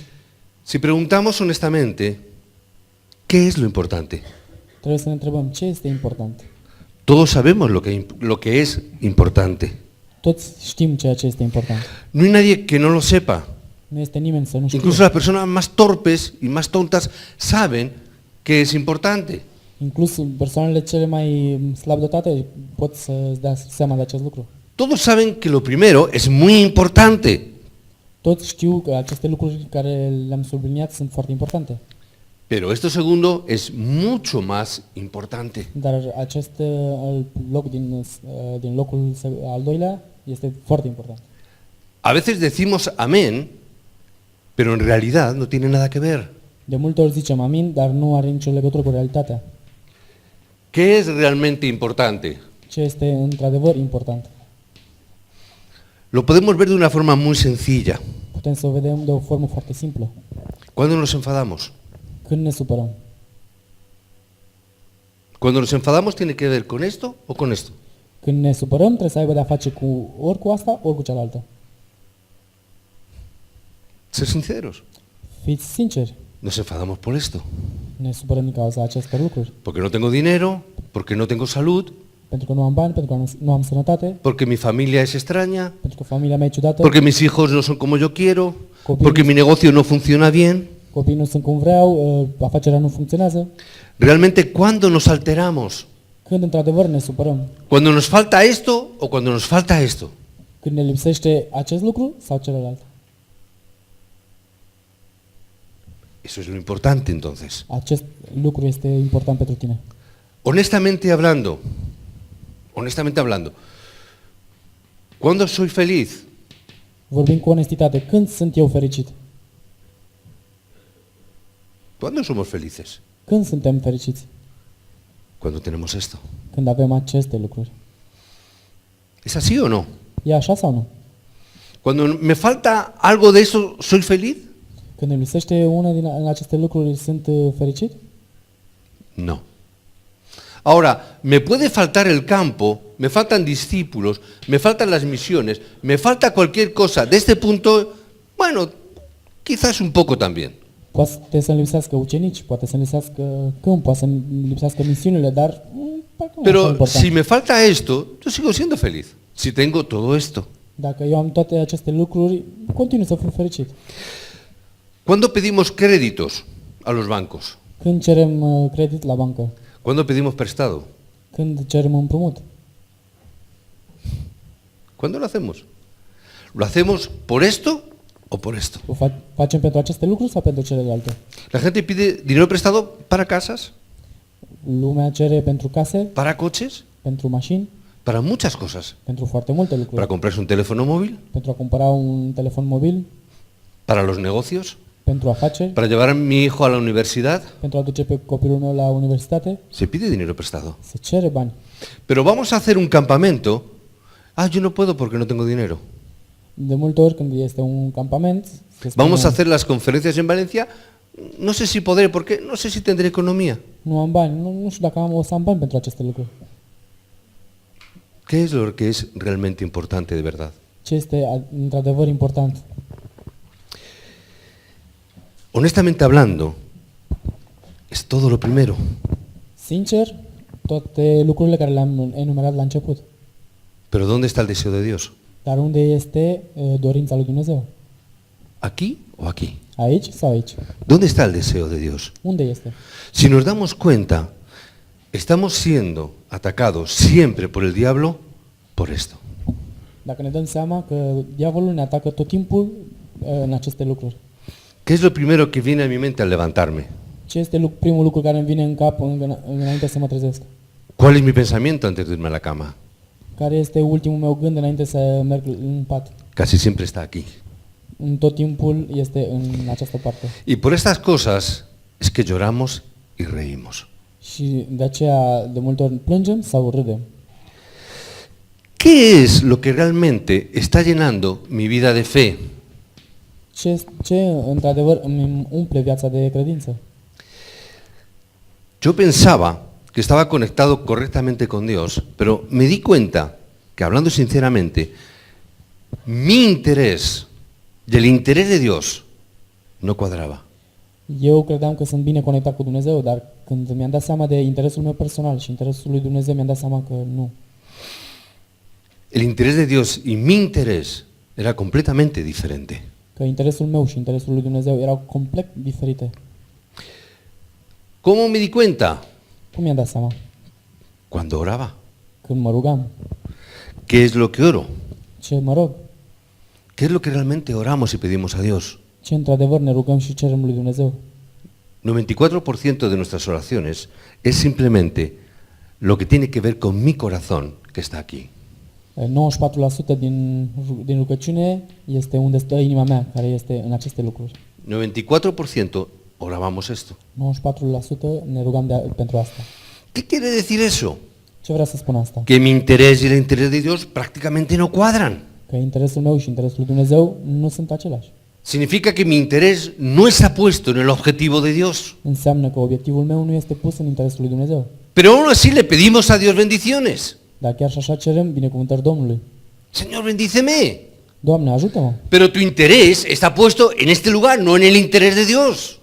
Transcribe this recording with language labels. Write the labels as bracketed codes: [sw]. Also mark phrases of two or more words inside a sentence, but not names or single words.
[es] Si preguntamos honestamente, ¿qué es lo importante? [ro] Trebuie să ne întrebăm ce este important. [es] Todos sabemos lo que es importante. [ro] Toți știm ceea ce este important. [es] No hay nadie que no lo sepa. [ro] Nu este nimeni să nu știe. [es] Incluso las personas más torpes y más tontas saben que es importante. [ro] Inclus persoanele cele mai slab dotate pot să-ți dea seama de acest lucru. [es] Todos saben que lo primero es muy importante. [ro] Toți știu că aceste lucruri care le-am subliniat sunt foarte importante. [es] Pero esto segundo es mucho más importante. [ro] Dar acest loc din locul al doilea este foarte important. [es] A veces decimos amén, pero en realidad no tiene nada que ver. [ro] De multe ori zicem amin, dar nu are nicio legătură cu realitatea. [es] ¿Qué es realmente importante? [ro] Ce este într-adevăr important? [es] Lo podemos ver de una forma muy sencilla. [ro] Putem să o vedem de o formă foarte simplă. [es] ¿Cuándo nos enfadamos? [ro] Când ne supărăm. [es] Cuando nos enfadamos tiene que ver con esto o con esto. [ro] Când ne supărăm, trebuie să aibă de-a face ori cu asta, ori cu cealaltă. [es] Ser sinceros. [ro] Fiți sinceri. [es] Nos enfadamos por esto. [ro] Ne supărăm din cauza acestor lucruri. [es] Porque no tengo dinero, porque no tengo salud, [ro] Pentru că nu am bani, pentru că nu am sănătate, [es] porque mi familia es extraña, [ro] pentru că familia mea e ciudată, [es] porque mis hijos no son como yo quiero, [ro] Copii- [es] porque mi negocio no funciona bien. [ro] copiii nu sunt cum vreau, afacerea nu funcționează. [es] Realmente, ¿cuándo nos alteramos? [ro] Când într-adevăr ne supărăm? [es] ¿Cuando nos falta esto o cuando nos falta esto? [ro] Când ne lipsește acest lucru sau celălalt? [es] Eso es lo importante entonces. [ro] Acest lucru este important pentru tine. [es] Honestamente hablando, ¿cuándo soy feliz? [ro] Vorbim cu onestitate. Când sunt eu fericit? [es] ¿Cuándo somos felices? [ro] Când suntem fericiți? [es] Cuando tenemos esto. [ro] Când avem aceste lucruri. [es] ¿Es así o no? [ro] E așa sau nu? [es] Cuando me falta algo de eso, ¿soy feliz? [ro] Când îmi lipsește una din aceste lucruri, sunt fericit? [es] No. Ahora, me puede faltar el campo, me faltan discípulos, me faltan las misiones, me falta cualquier cosa. De este punto, bueno, quizás un poco también. [ro] Poate să-mi lipsească ucenici, poate să-mi lipsească câmp, poate să-mi lipsească misiunile, dar parcă nu e așa [es] Pero [ro] important. [es] si me falta esto, yo sigo siendo feliz. Si tengo todo esto. [ro] Dacă eu am toate aceste lucruri, continui să fiu fericit. [es] ¿Cuándo pedimos créditos a los bancos? [ro] Când cerem credit la bancă? [es] ¿Cuándo pedimos prestado? [ro] Când cerem împrumut? [es] ¿Cuándo lo hacemos? ¿Lo hacemos por esto o por esto? [ro] O facem pentru aceste lucruri sau pentru celelalte? [es] La gente pide dinero prestado para casas, [ro] Lumea cere pentru case, [es] para coches, [ro] pentru mașini, [es] para muchas cosas. [ro] pentru foarte multe [es] Para [ro] lucruri. [es] comprarse un teléfono móvil, [ro] Pentru a cumpăra un telefon mobil, [es] para los negocios, [ro] pentru afaceri, [es] para llevar a mi hijo a la universidad. [ro] pentru a duce pe copilul meu la universitate, [es] Se pide dinero prestado. [ro] se cere bani. [es] Pero vamos a hacer un campamento. Ah, yo no puedo porque no tengo dinero. [ro] De multe ori când este un campament, se spune, [es] Vamos a hacer las conferencias en Valencia. No sé si podré, porque no sé si tendré economía. [ro] nu am bani, nu știu dacă o să am bani pentru aceste lucruri. [es] ¿Qué es lo que es realmente importante de verdad? [ro] Ce este într-adevăr important? [es] Honestamente hablando, es todo lo primero. [ro] Sincer, toate lucrurile care le-am enumerat la început. [es] Pero ¿dónde está el deseo de Dios? [ro] Dar unde este dorința lui Dumnezeu? [es] ¿Aquí o aquí? [ro] Aici sau aici? [es] ¿Dónde está el deseo de Dios? [ro] Unde este? [es] Si nos damos cuenta, estamos siendo atacados siempre por el diablo por esto. [ro] Dacă ne dăm seama că diavolul ne atacă tot timpul în aceste lucruri. [es] ¿Qué es lo primero que viene a mi mente al levantarme? [ro] Ce este primul lucru care îmi vine în cap înainte să mă trezesc? [es] ¿Cuál es mi pensamiento antes de irme a la cama? [ro] Care este ultimul meu gând înainte să merg în pat? [es] Casi siempre está aquí. [ro] În tot timpul este în această parte. [es] Y por estas cosas es que lloramos y reímos. [ro] Și de aceea de multe ori plângem sau râdem. [es] ¿Qué es lo que realmente está llenando mi vida de fe? [ro] Ce într-adevăr îmi umple viața de credință? [es] Yo pensaba que estaba conectado correctamente con Dios, pero me di cuenta que, hablando sinceramente, mi interés y el interés de Dios no cuadraba. [ro] Eu credeam că sunt bine conectat cu Dumnezeu, dar când mi-am dat seama de interesul meu personal și interesul lui Dumnezeu, mi-am dat seama că nu. [es] El interés de Dios y mi interés era completamente diferente. [ro] Că interesul meu și interesul lui Dumnezeu erau complet diferite. [es] ¿Cómo me di cuenta? [ro] Cum mi-am dat seama? [es] Cuando oraba. [ro] Când mă rugam. [es] ¿Qué es lo que oro? [ro] Ce mă rog? [es] ¿Qué es lo que realmente oramos y pedimos a Dios? [ro] Ce într-adevăr ne rugăm și cerem lui Dumnezeu? [es] 94% de nuestras oraciones es simplemente lo que tiene que ver con mi corazón que está aquí. [ro] 94% din rugăciune este unde stă inima mea, care este în aceste lucruri. [es] 94% orábamos esto. [ro] 94% ne rugam pentru asta. [es] ¿Qué quiere decir eso? [ro] Ce vrea să spun asta? [es] Que mi interés y el interés de Dios prácticamente no cuadran. [ro] Că interesul meu și interesul lui Dumnezeu nu sunt același. [es] Significa que mi interés no está puesto en el objetivo de Dios. [ro] Înseamnă că obiectivul meu nu este pus în interesul lui Dumnezeu. [es] Pero aún así le pedimos a Dios bendiciones. [ro] Dar chiar și așa cerem binecuvântări Domnului. [es] Señor, bendíceme. [ro] Doamne, ajută-mă! [es] Pero tu interés está puesto en este lugar, no en el interés de Dios.